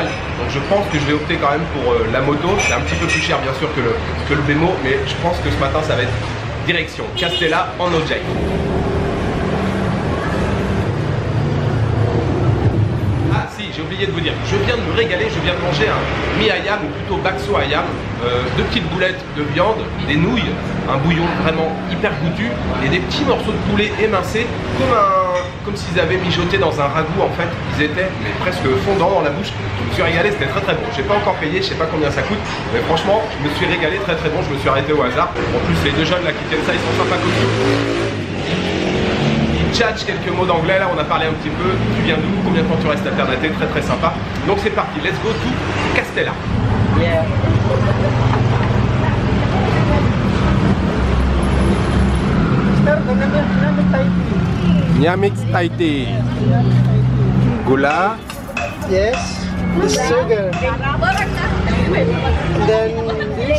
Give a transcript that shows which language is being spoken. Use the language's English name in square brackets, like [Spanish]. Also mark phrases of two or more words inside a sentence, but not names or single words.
[French] Donc je pense que je vais opter quand même pour la moto. C'est un petit peu plus cher bien sûr que le Bemo, mais je pense que ce matin ça va être direction Castella en no-jack. Ah si, j'ai oublié de vous dire, je viens de me régaler, je viens de manger un [Indonesian] mi-ayam, [French] ou plutôt [Indonesian] bakso ayam, [French] deux petites boulettes de viande, des nouilles, un bouillon vraiment hyper goûtu et des petits morceaux de poulet émincés comme s'ils avaient mijoté dans un ragoût. En fait, ils étaient mais presque fondants dans la bouche. Je me suis régalé, c'était très bon. J'ai pas encore payé, je sais pas combien ça coûte, mais franchement, je me suis régalé, très bon. Je me suis arrêté au hasard. En plus, les deux jeunes là qui tiennent ça, ils sont sympas comme tout. Ils tchatchent quelques mots d'anglais. Là, on a parlé un petit peu. Tu viens d'où? Combien de temps tu restes à Ternate? Très sympa. Donc c'est parti. [English] Let's go to Castella. Yeah. Nyamix Tahiti. Gula. Yes. This sugar. Then this.